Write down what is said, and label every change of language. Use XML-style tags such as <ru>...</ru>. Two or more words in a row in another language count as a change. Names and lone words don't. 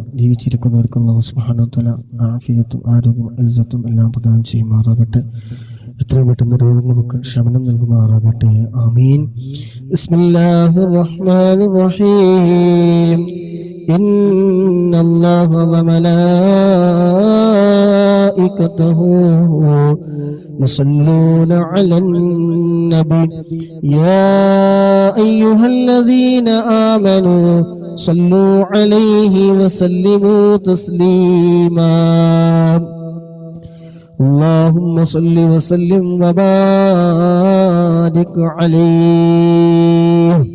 <ml>ജീവിച്ചിരിക്കുന്നവർക്ക്</ml> <ar>الله سبحانه وتعالى</ar> <ml>ആഫിയത്തും ആരോഗ്യവും ഇസ്സത്തും എല്ലാം പ്രദാനം ചെയ്യുമാറാകട്ടെ. എത്രയും പെട്ടെന്ന് രോഗങ്ങൾക്കൊക്കെ ശമനം നൽകുമാറാകട്ടെ.</ml> <ar>آمين. بسم الله الرحمن الرحيم. إن الله وملائكته يصلون على النبي يا أيها الذين آمنوا صلوا عليه وسلموا تسليما اللهم صل وسلم وبارك عليه.</ar>